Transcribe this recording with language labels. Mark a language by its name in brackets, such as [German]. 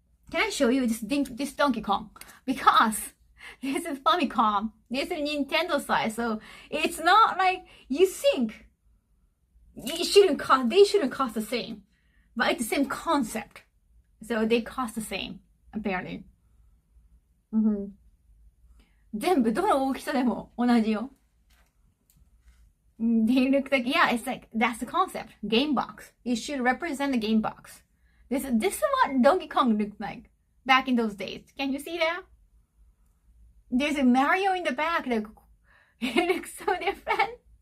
[English] Can I show you this Donkey Kong? Because this is Famicom. This is Nintendo size. So it's not like you think they shouldn't cost the same. But it's the same concept. So they cost the same, apparently. [Japanese] 全部どの大きさでも同じよ。 [English] They look like, yeah, it's like, that's the concept. Game box. It should represent the game box. This is what Donkey Kong looked like back in those days. Can you see that? There's a Mario in the back. Like, it looks so different.